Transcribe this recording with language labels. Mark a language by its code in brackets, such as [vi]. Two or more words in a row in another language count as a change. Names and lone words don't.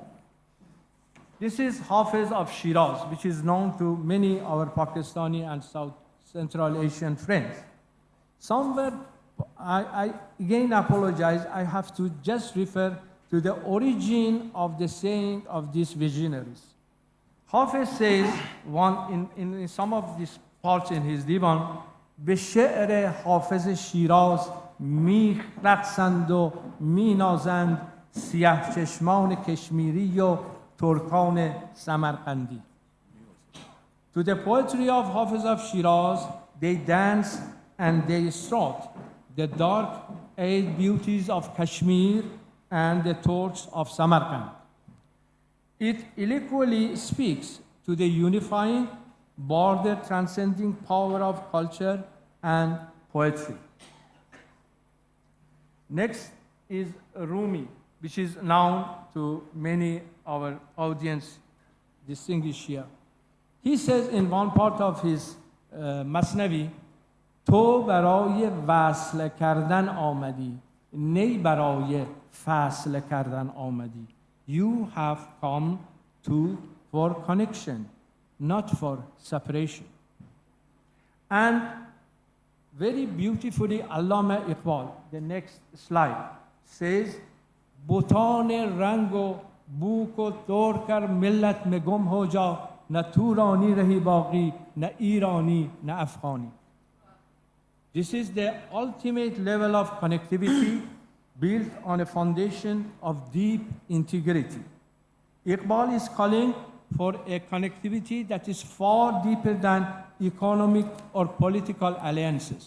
[en] This is Hafiz of Shiraz, which is known to many of our Pakistani and South Central Asian friends. Somewhere, I again apologize, I have to just refer to the origin of the saying of these visionaries. Hafiz says, in some of these parts in his divan, [fa] به شعر حافظ شیراز می رقصند و می نازند سیاه چشمان کشمیری و ترکان سمرقندی. [en] To the poetry of Hafiz of Shiraz, they dance and they strut the dark-eyed beauties of Kashmir and the Turks of Samarkand. It eloquently speaks to the unifying, border-transcending power of culture and poetry. Next is Rumi, which is known to many our audience distinguished here. He says in one part of his Masnavi, [fa] تو برای وصل کردن آمدی، نی برای فصل کردن آمدی. [en] You have come for connection, not for separation. And very beautifully, Allama Iqbal, the next slide, says, [ur] بوتان رنگ و بوک و دور کر ملت میں گم ہو جا نہ تورانی رہی باقی نہ ایرانی نہ افغانی. [en] This is the ultimate level of connectivity built on a foundation of deep integrity. Iqbal is calling for a connectivity that is far deeper than economic or political alliances.